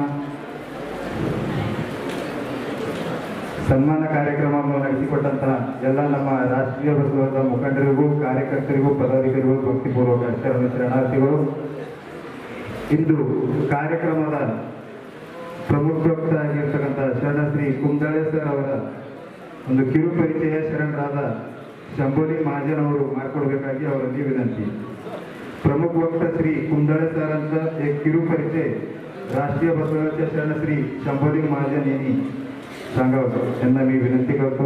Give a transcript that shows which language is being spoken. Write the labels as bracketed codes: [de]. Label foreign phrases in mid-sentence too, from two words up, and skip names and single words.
[kn] ಸನ್ಮಾನ ಕಾರ್ಯಕ್ರಮವನ್ನು ನಡೆಸಿಕೊಟ್ಟಂತಹ ಎಲ್ಲ ನಮ್ಮ ರಾಷ್ಟ್ರೀಯ ಬಸವದ ಮುಖಂಡರಿಗೂ ಕಾರ್ಯಕರ್ತರಿಗೂ ಪದಾಧಿಕಾರಿಗಳು ಭಕ್ತಿಪೂರ್ವಕ ಶರಣಾರ್ಥಿಗಳು. ಇಂದು ಕಾರ್ಯಕ್ರಮದ ಪ್ರಮುಖ ವಕ್ತ ಆಗಿರ್ತಕ್ಕಂಥ ಶರಣಶ್ರೀ ಕುಂದಾಳೆ ಸರ್ ಅವರ ಒಂದು ಕಿರು ಪರಿಚಯ ಶರಣರಾದ ಶಂಭೋಲಿ ಮಹಾಜನ್ ಅವರು ಮಾಡಿಕೊಡ್ಬೇಕಾಗಿ ಅವರಲ್ಲಿ ವಿನಂತಿ. [mr] ಪ್ರಮುಖ वक्ता श्री कुंदळे सरांचा एक किरू परिचय राष्ट्रीय बसवण्याचे शरण श्री शंभोलिंग महाजन यांनी सांगावं त्यांना मी विनंती करतो.